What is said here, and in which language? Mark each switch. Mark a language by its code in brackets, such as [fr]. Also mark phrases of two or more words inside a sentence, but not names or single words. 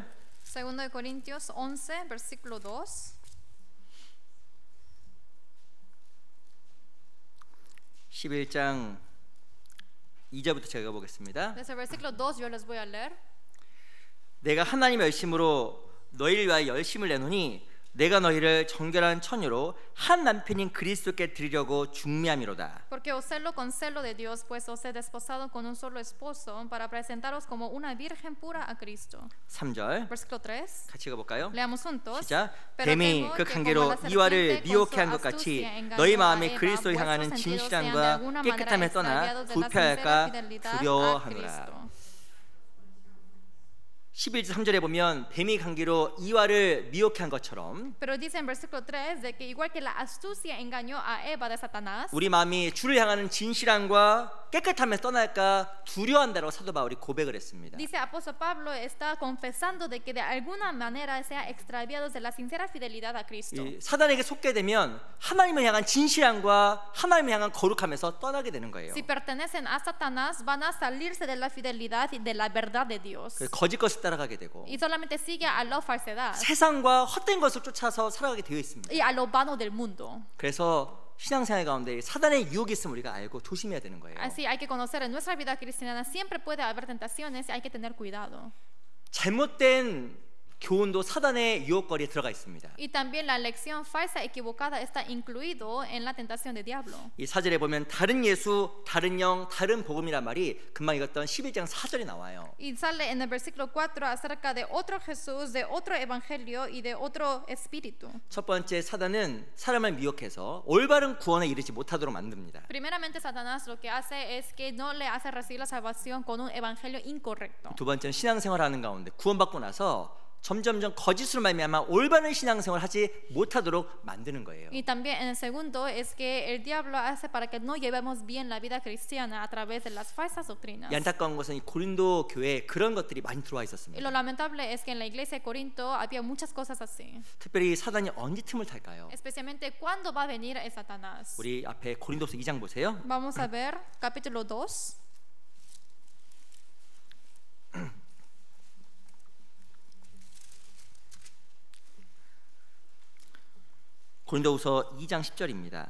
[es] Segundo de Corintios 11, versículo 2. [ko] 11장 2절부터 제가 읽어보겠습니다. [es] Desde el versículo 2 yo les voy a leer. [ko] 내가 하나님의 열심으로 너희를 위하여 열심을 내노니 내가 너희를 정결한 처녀로 한 남편인 그리스도께 드리려고 중매함이로다. [es] Porque os celo con celo de Dios, pues os he desposado con un solo esposo para presentaros como una virgen pura a Cristo. [ko] 3절 [es] Versículo 3. [ko] 같이 읽어볼까요? [es] Leamos juntos. [ko] 시작. [es] Pero [ko] 뱀이 [es] temo [ko] 그 [es] que [ko] 관계로 [es] como la [ko] 이와를 [es] serpiente [ko] 미혹해 [es] con [ko] 한 [es] su [ko] 것 같이 [es] astucia engañó [ko] 너희 [es] a [ko] 마음에 [es] Eva, [ko] 그리스도를 [es] vuestros [ko] 향하는 [es] sentidos sean de [ko] 진실함과 [es] alguna manera [ko] 깨끗함에 떠나 [es] extraviados de la sincera [ko] 불편할까 [es] fidelidad a [ko] 두려워하노라. [es] Cristo. [ko] 11절 3절에 보면 뱀이 관계로 이와를 미혹해 한 것처럼 [es] Pero dice en versículo 3 de que igual que la astucia engañó a Eva de Satanás, [ko] 우리 마음이 주를 향하는 진실함과 깨끗함에 떠날까 두려워한다고 사도 바울이 고백을 했습니다. [es] dice apóstol Pablo está confesando de que de alguna manera sea extraviados de la sincera fidelidad a Cristo. [ko] 이 사단에게 속게 되면 하나님을 향한 진실함과 하나님을 향한 거룩함에서 떠나게 되는 거예요. [es] Si pertenecen a Satanás, van a salirse de la fidelidad y de la verdad de Dios. [ko] 그래서 거짓 것을 따라가게 되고 [es] Y solamente sigue a la falsedad [ko] 세상과 헛된 것을 쫓아서 살아가게 되어 있습니다. [es] y a lo vano del mundo. [ko] 그래서 신앙생활 가운데 사단의 유혹이 있으면 우리가 알고 조심해야 되는 거예요. [es] Así hay que conocer en nuestra vida cristiana siempre puede haber tentaciones y hay que tener cuidado. [ko] 잘못된 교훈도 사단의 유혹거리에 들어가 있습니다. [es] Y también la lección falsa equivocada está incluido en la tentación del diablo. [ko] 이 4절에 보면 다른 예수, 다른 영, 다른 복음이란 말이 금방 읽었던 11장 4절에 나와요. [es] Y sale en el versículo 4 acerca de otro Jesús, de otro evangelio y de otro espíritu. [ko] 첫 번째, 사단은 사람을 미혹해서 올바른 구원에 이르지 못하도록 만듭니다. [es] Primeramente, Satanás lo que hace es que no le hace recibir la salvación con un evangelio incorrecto. [ko] 두 번째는 신앙생활하는 가운데 구원받고 나서 점점점 거짓으로 말미암아 올바른 신앙생활을 하지 못하도록 만드는 거예요. [es] Y también en el segundo es que el diablo hace para que no llevemos bien la vida cristiana a través de las falsas doctrinas. [ko] 이 안타까운 것은 이 고린도 교회에 그런 것들이 많이 들어와 [es] Y [ko] 있었습니다. [es] lo lamentable es que en la iglesia de Corinto había muchas cosas así. [ko] 특별히 사단이 언제 틈을 탈까요? [es] Especialmente cuándo va a venir el Satanás. [ko] 우리 앞에 고린도서 2장 보세요. [es] Vamos a ver capítulo 2. [ko] 고린도후서 2장 10절입니다.